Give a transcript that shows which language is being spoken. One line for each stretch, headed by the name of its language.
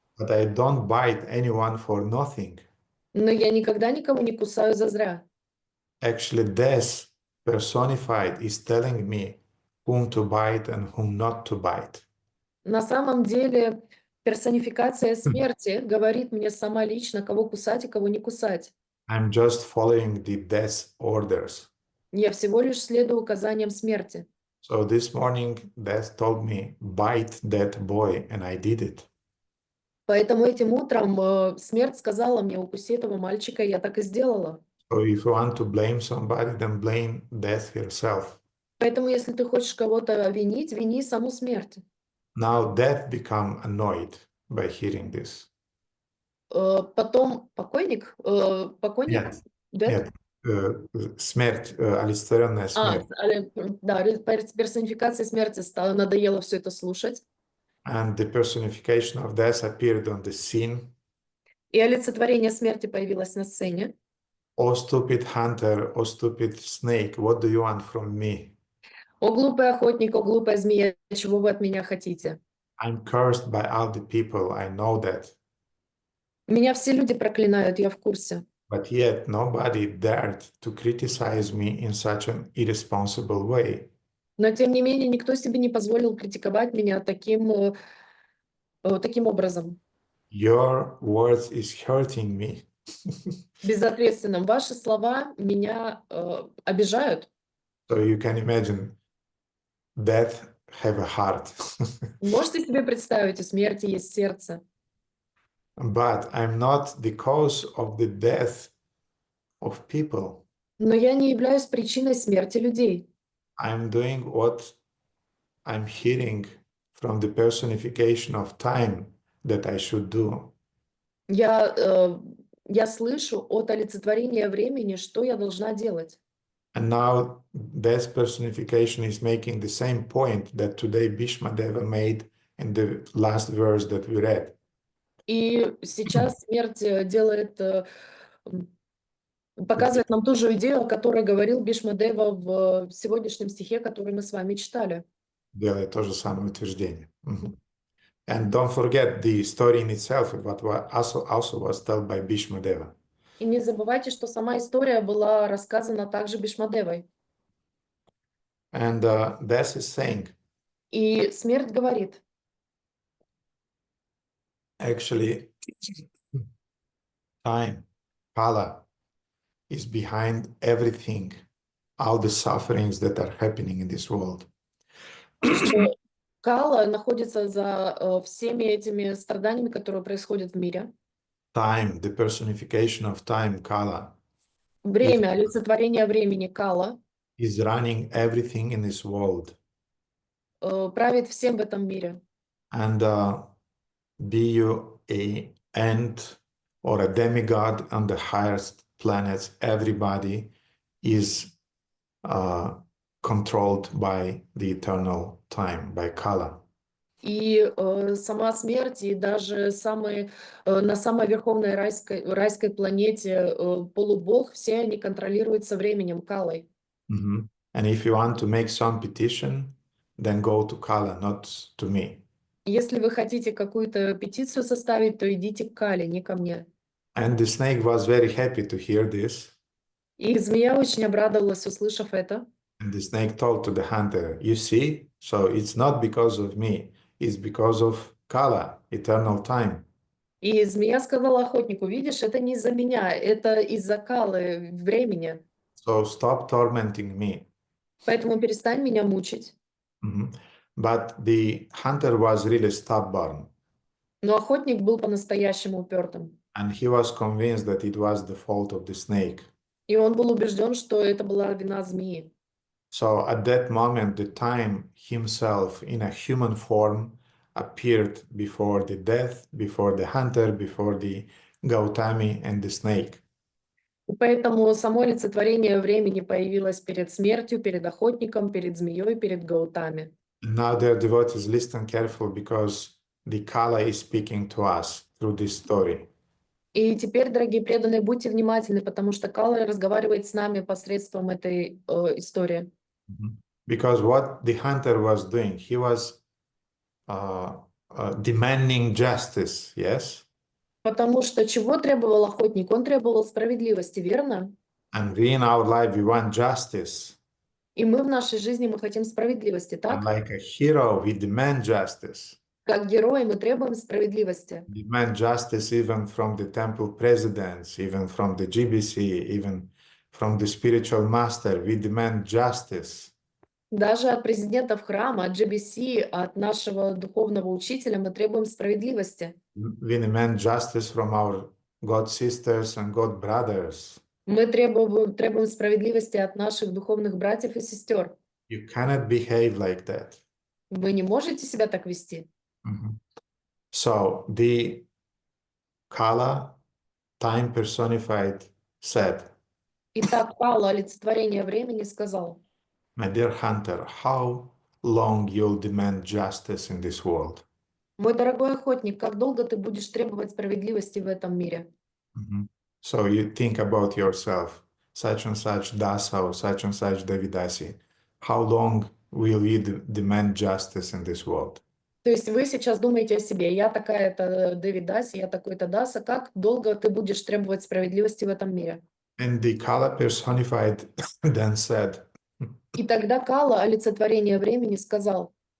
English: but I don't bite anyone for nothing.
Russian: Но я никогда никого не кусаю зазря.
English: Actually, death personified is telling me whom to bite and whom not to bite.
Russian: На самом деле персонификация смерти говорит мне сама лично, кого кусать и кого не кусать.
English: I'm just following the death orders.
Russian: Я всего лишь следую указаниям смерти.
English: So this morning, death told me, bite that boy, and I did it.
Russian: Поэтому этим утром смерть сказала мне: укуси этого мальчика, и я так и сделала.
English: So if you want to blame somebody, then blame death herself.
Russian: Поэтому если ты хочешь кого-то винить, вини саму смерть.
English: Now death become annoyed by hearing this.
Russian: Потом покойник, Нет,
English: death?
Russian: нет, смерть, олицетворенная смерть. Да, персонификация смерти надоело все это слушать.
English: And the personification of death appeared on the scene.
Russian: И олицетворение смерти появилось на сцене.
English: Oh, stupid hunter, oh, stupid snake, what do you want from me?
Russian: О, глупый охотник, о, глупая змея, чего вы от меня хотите?
English: I'm cursed by all the people, I know that.
Russian: Меня все люди проклинают, я в курсе.
English: But yet nobody dared to criticize me in such an irresponsible way.
Russian: Но тем не менее никто себе не позволил критиковать меня таким образом.
English: Your words is hurting me.
Russian: Безответственным. Ваши слова меня обижают.
English: So you can imagine, death have a heart.
Russian: Можете себе представить, у смерти есть сердце.
English: But I'm not the cause of the death of people.
Russian: Но я не являюсь причиной смерти людей.
English: I'm doing what I'm hearing from the personification of time that I should do.
Russian: Я слышу от олицетворения времени, что я должна делать.
English: And now this personification is making the same point that today Bhishma Deva made in the last verse that we read.
Russian: И сейчас смерть делает, показывает нам ту же идею, о которой говорил Бишмадева в сегодняшнем стихе, который мы с вами читали. Делает то же самое утверждение.
English: And don't forget the story in itself, what also was told by Bhishma Deva.
Russian: И не забывайте, что сама история была рассказана также Бишмадевой.
English: And Death is saying,
Russian: И смерть говорит,
English: actually, time, Kala, is behind everything, all the sufferings that are happening in this world.
Russian: что Кала находится за всеми этими страданиями, которые происходят в мире.
English: Time, the personification of time, Kala,
Russian: Время, олицетворение времени Кала,
English: is running everything in this world.
Russian: правит всем в этом мире.
English: And be you a ant or a demigod on the highest planets, everybody is controlled by the eternal time, by Kala.
Russian: И сама смерть, и даже на самой верховной райской планете полубог, все они контролируются временем Калой.
English: And if you want to make some petition, then go to Kala, not to me.
Russian: Если вы хотите какую-то петицию составить, то идите к Кале, не ко мне.
English: And the snake was very happy to hear this.
Russian: И змея очень обрадовалась, услышав это.
English: And the snake told to the hunter, you see, so it's not because of me, it's because of Kala, eternal time.
Russian: И змея сказала охотнику, видишь, это не из-за меня, это из-за Калы, времени.
English: So stop tormenting me.
Russian: Поэтому перестань меня мучить.
English: But the hunter was really stubborn.
Russian: Но охотник был по-настоящему упертым.
English: And he was convinced that it was the fault of the snake.
Russian: И он был убежден, что это была вина змеи.
English: So at that moment, the time himself in a human form appeared before the death, before the hunter, before the Gautami and the snake.
Russian: И поэтому само олицетворение времени появилось перед смертью, перед охотником, перед змеей, перед Гаутами.
English: Now, dear devotees, listen carefully because the Kala is speaking to us through this story.
Russian: И теперь, дорогие преданные, будьте внимательны, потому что Кала разговаривает с нами посредством этой истории.
English: Because what the hunter was doing, he was demanding justice, yes?
Russian: Потому что чего требовал охотник? Он требовал справедливости, верно?
English: And we in our life, we want justice.
Russian: И мы в нашей жизни мы хотим справедливости,
English: And
Russian: так?
English: like a hero, we demand justice.
Russian: Как герои мы требуем справедливости.
English: Demand justice even from the temple presidents, even from the GBC, even from the spiritual master. We demand justice.
Russian: Даже от президентов храма, от GBC, от нашего духовного учителя мы требуем справедливости.
English: We demand justice from our God sisters and God brothers.
Russian: Мы требуем справедливости от наших духовных братьев и сестер.
English: You cannot behave like that.
Russian: Вы не можете себя так вести.
English: So the Kala, time personified, said,
Russian: Итак, Кала, олицетворение времени, сказал:
English: my dear hunter, how long you'll demand justice in this world?
Russian: мой дорогой охотник, как долго ты будешь требовать справедливости в этом мире?
English: So you think about yourself, such and such dasa or such and such Devidasi. How long will you demand justice in this world?
Russian: То есть вы сейчас думаете о себе: я такая-то Девидаси, я такой-то Даса, как долго ты будешь требовать справедливости в этом мире?
English: And the Kala personified then said,
Russian: И тогда Кала, олицетворение времени, сказал,